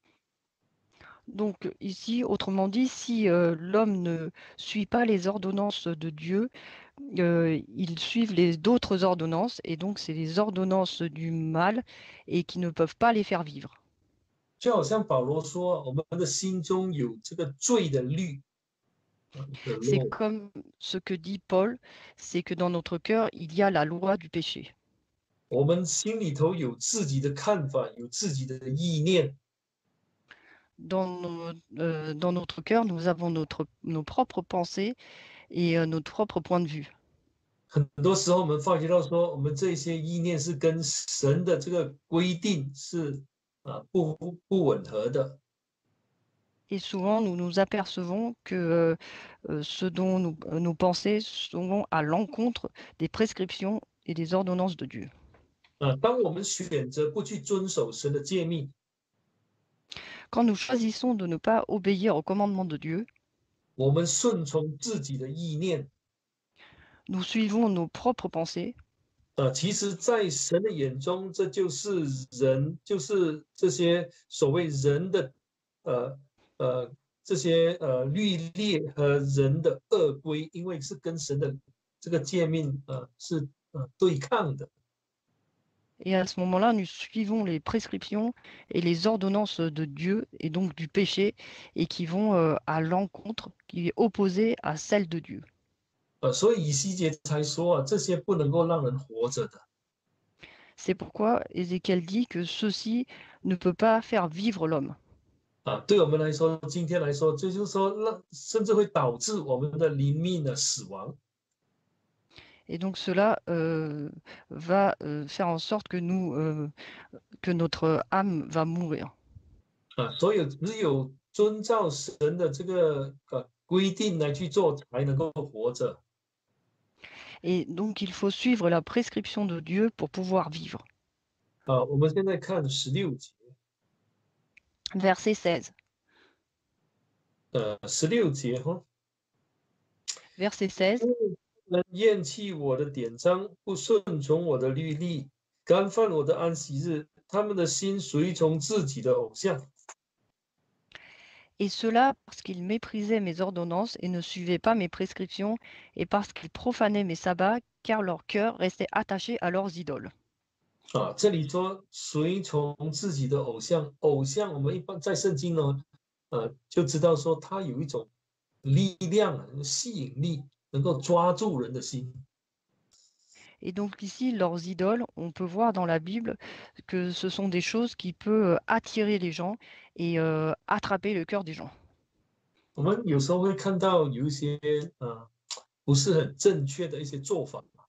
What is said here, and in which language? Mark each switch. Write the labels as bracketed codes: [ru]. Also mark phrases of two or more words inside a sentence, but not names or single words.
[fr] Donc ici, autrement dit, si l'homme ne suit pas les ordonnances de Dieu, ils suivent d'autres ordonnances, et donc c'est les ordonnances du mal et qui ne peuvent pas les faire vivre. [zh] 就好像保罗说，我们的心中有这个罪的律。 [fr] C'est comme ce que dit Paul, c'est que dans notre cœur, il y a la loi du péché. [zh] 我们心里头有自己的看法，有自己的意念。 [fr] Dans notre cœur, nous avons nos propres pensées et notre propre point de vue. [zh] 很多时候我们发觉到说，我们这些意念是跟神的这个规定是不吻合的。 [fr] Et souvent, nous nous apercevons que ce dont nos pensées sont à l'encontre des prescriptions et des ordonnances de Dieu. [zh] 当我们选择不去遵守神的诫命， [fr] Quand nous choisissons de ne pas obéir au commandement de Dieu, [zh] 我们顺从自己的意念， [fr] nous suivons nos propres pensées. [zh] 其实，在神的眼中，这就是人，就是这些所谓人的这些律例和人的恶规，因为是跟神的这个诫命是对抗的。 [fr] Et à ce moment-là, nous suivons les prescriptions et les ordonnances de Dieu et donc du péché et qui vont à l'encontre, qui est opposée à celle de Dieu. [zh] 所以以西结才说这些不能够让人活着的。 [fr] C'est pourquoi Ézéchiel dit que ceci ne peut pas faire vivre l'homme. [zh] 对我们来说，今天来说，这就是说，甚至会导致我们的灵命的死亡。 [fr] Et donc cela va faire en sorte que que notre âme va mourir. [zh] 所以只有遵照神的这个规定来去做，才能够活着。 [fr] Et donc il faut suivre la prescription de Dieu pour pouvoir vivre. [zh] 我们现在看16节。 [fr] Verset 16. [zh] 16节 [fr] Verset 16. [zh] 人厌弃我的典章，不顺从我的律例，干犯我的安息日，他们的心随从自己的偶像。 [fr] Et cela parce qu'ils méprisaient mes ordonnances et ne suivaient pas mes prescriptions, et parce qu'ils profanaient mes sabbats, car leur cœur restait attaché à leurs idoles. [zh] 啊，这里说随从自己的偶像，偶像我们一般在圣经呢，就知道说它有一种力量啊，吸引力，能够抓住人的心。 [fr] Et donc ici, leurs idoles, on peut voir dans la Bible que ce sont des choses qui peuvent attirer les gens et attraper le cœur des gens. [zh] 我们有时候会看到有一些不是很正确的一些做法